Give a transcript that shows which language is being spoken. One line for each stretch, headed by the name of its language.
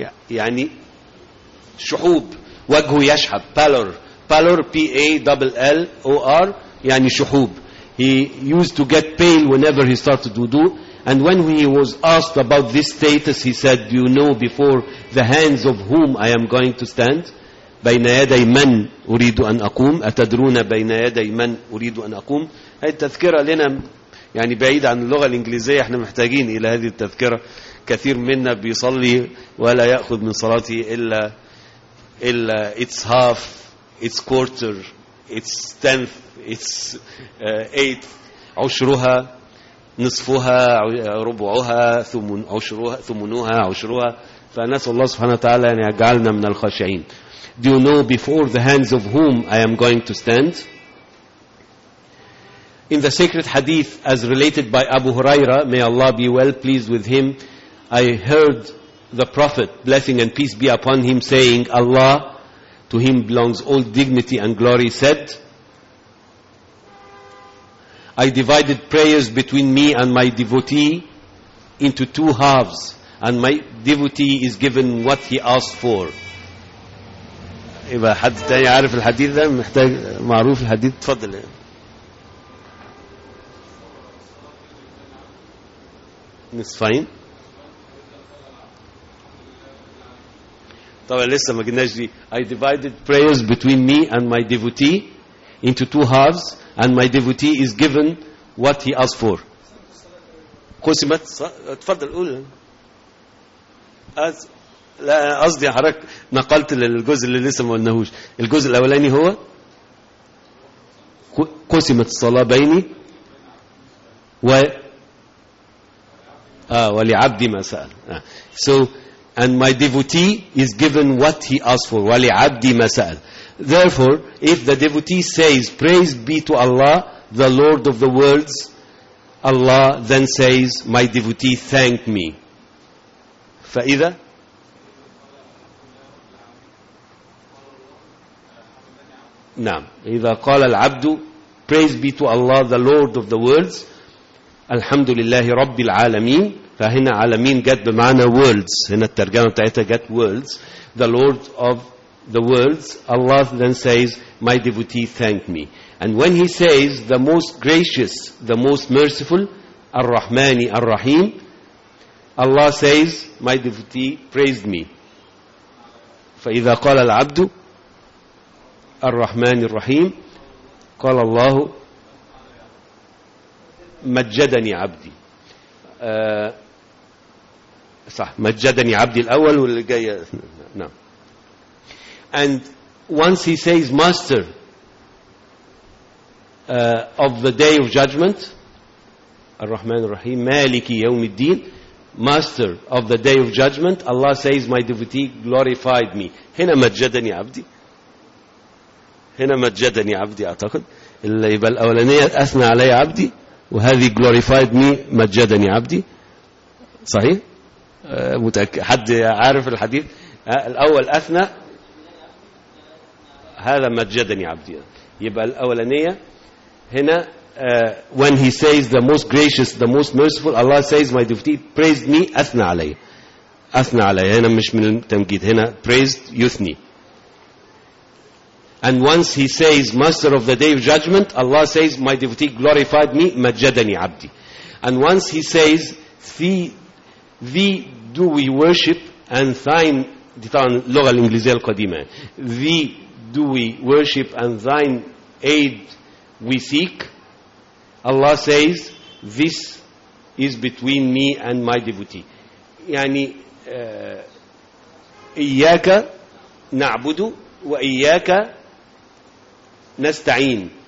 Arabic: يعني شحوب. وجهه يشحب. Pallor.
English: Pallor, P-A-L-L-O-R.
Arabic: يعني شحوب.
English: He used to get pale whenever he started wudu. And when he was asked about this status, he said, do you know before the hands of whom I am going to stand?
Arabic: بين يدي من أريد أن أقوم. أتدرون بين يدي من أريد أن أقوم. هذه التذكرة لنا يعني بعيد عن اللغة الإنجليزية احنا محتاجين إلى هذه التذكرة. كثير منا بيصلي ولا يأخذ من صلاته إلا
English: it's half, it's quarter, it's tenth, it's eighth,
Arabic: عشرها نصفها ربعها ثمنها عشرها. فنسأل الله سبحانه وتعالى أن يجعلنا من الخاشعين.
English: Do you know before the hands of whom I am going to stand? In the sacred hadith as related by Abu Huraira, may Allah be well pleased with him, I heard the Prophet, blessing and peace be upon him, saying, Allah, to him belongs all dignity and glory, said, I divided prayers between me and my devotee into two halves, and my devotee is given what he asked for.
Arabic: إذا حد تاني عارف الحديث ده محتاج معروف الحديث تفضل. نصفين طبعا لسه ما قلناش دي.
English: I divided prayers between me and my devotee into two halves and my devotee is given what he asked for.
Arabic: قسمت تفضل قول. لا قصدي حضرتك نقلت للجزء اللي لسه ما قلناهوش. الجزء الاولاني هو قسمت الصلاه بيني و ولعبدي ما سال.
English: So and my devotee is given what he asked for.
Arabic: ولعبدي ما سال.
English: Therefore if the devotee says praise be to Allah the Lord of the worlds, Allah then says my devotee thank me.
Arabic: فاذا نعم إذا قال العبد
English: praise be to Allah the Lord of the worlds
Arabic: الحمد لله رب العالمين. فهنا عالمين جت بمعنى
English: worlds,
Arabic: هنا الترجمة بتاعتها جت
English: worlds, the Lord of the worlds, Allah then says my devotee thank me. And when he says the most gracious, the most merciful,
Arabic: الرحماني الرحيم,
English: Allah says my devotee praised me.
Arabic: فإذا قال العبد الرحمن الرحيم قال الله مجدني عبدي. صح مجدني عبدي الأول واللي جاي. نعم.
English: And once he says master of the day of judgment
Arabic: الرحمن الرحيم مالك يوم الدين
English: master of the day of judgment Allah says my devotee glorified me.
Arabic: هنا مجدني عبدي, هنا مجدني عبدي. أعتقد اللي يبقى الأولانية أثنى علي عبدي وهذه
English: glorified me
Arabic: مجدني عبدي. صحيح متأكد. حد عارف الحديث الأول أثنى هذا مجدني عبدي. يبقى الأولانية هنا
English: when he says the most gracious the most merciful Allah says my devotee praised me
Arabic: أثنى علي. أثنى علي هنا مش من التمجيد, هنا praised يثني.
English: And once he says, Master of the Day of Judgment, Allah says, My devotee glorified me,
Arabic: مجدني عبدي.
English: And once he says, Thee do we worship, and thine,
Arabic: ديتان لغة الإنجليزية القديمة,
English: Thee do we worship, and thine aid we seek, Allah says, This is between me and my devotee.
Arabic: يعني, إياك نعبد وإياك نستعين.